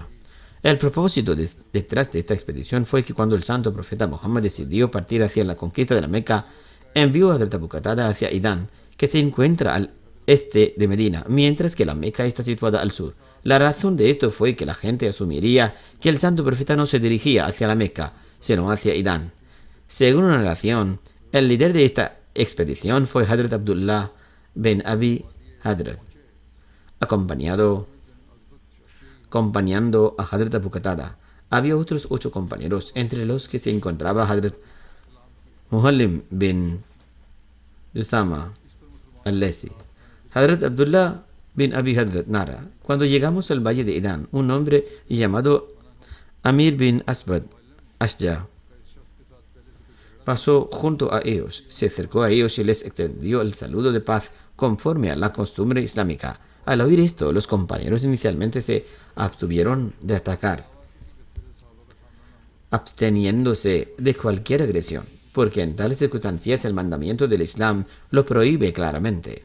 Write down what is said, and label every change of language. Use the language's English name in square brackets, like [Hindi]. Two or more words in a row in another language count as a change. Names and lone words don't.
[Spanish] El propósito detrás de esta expedición fue que cuando el santo profeta Muhammad decidió partir hacia la conquista de la Meca, envió a Hazrat Abu Qatada hacia Idán, que se encuentra al este de Medina, mientras que la Meca está situada al sur. La razón de esto fue que la gente asumiría que el santo profeta no se dirigía hacia la Meca, sino hacia Idán. Según una narración, el líder de esta expedición fue Hazrat Abdullah bin Abi Hadrat, acompañando a Hazrat Abu Qatada. Había otros 8 compañeros, entre los que se encontraba Hazrat Muhallim bin Usama al-Lesi. Hazrat Abdullah bin Abi Hadrat narra: cuando llegamos al valle de Idán, un hombre llamado Amir bin Asbad Ashja pasó junto a ellos, se acercó a ellos y les extendió el saludo de paz conforme a la costumbre islámica. Al oír esto, los compañeros inicialmente se abstuvieron de atacar, absteniéndose de cualquier agresión, porque en tales circunstancias el mandamiento del Islam lo prohíbe claramente.